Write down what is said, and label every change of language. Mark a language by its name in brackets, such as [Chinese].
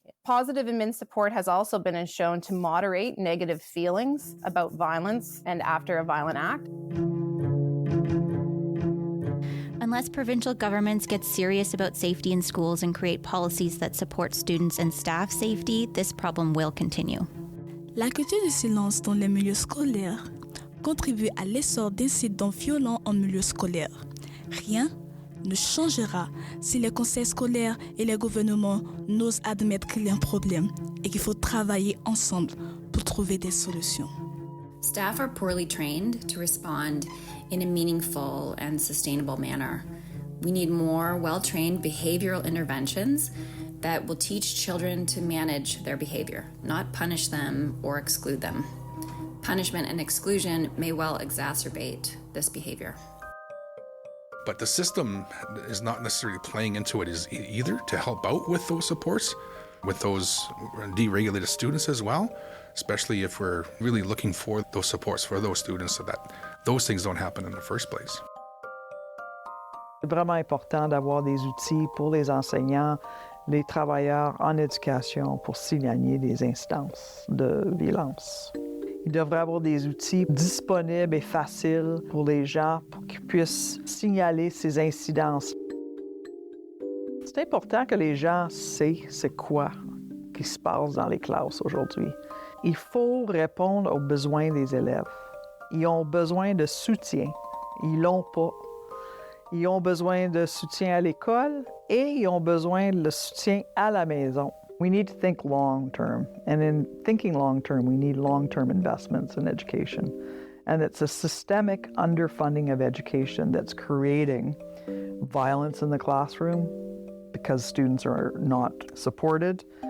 [English] Positive admin support has also been shown to moderate negative feelings about violence and after a violent act. Unless provincial governments get serious about safety in schools and create policies that support students and staff safety, this problem will continue. [French] La culture du silence dans les milieux scolaires contribue à l'essor d'incidents violents en milieu scolaire. Rien ne changera si les conseils scolaires et les gouvernements n'osent admettre qu'il y a un problème et qu'il faut travailler ensemble pour trouver des solutions. [English] Staff are poorly trained to respond in a meaningful and sustainable manner. We need more well-trained behavioral interventions that will teach children to manage their behavior, not punish them or exclude them. Punishment and exclusion may well exacerbate this behavior. But the system is not necessarily playing into it either to help out with those supports, with those deregulated students as well, especially if we're really looking for those supports for those students so that those things don't happen in the first place. [French] C'est vraiment important d'avoir des outils pour les enseignants, les travailleurs en éducation pour signaler des instances de violence. Il devrait avoir des outils disponibles et faciles pour les gens pour qu'ils puissent signaler ces incidences. C'est important que les gens sachent c'est quoi qui se passe dans les classes aujourd'hui. Il faut répondre aux besoins des élèves. Ils ont besoin de soutien. Ils l'ont pas. Ils ont besoin de soutien à l'école et ils ont besoin de soutien à la maison. [English] We need to think long-term, and in thinking long-term, we need long-term investments in education. And it's a systemic underfunding of education that's creating violence in the classroom because students are not supported.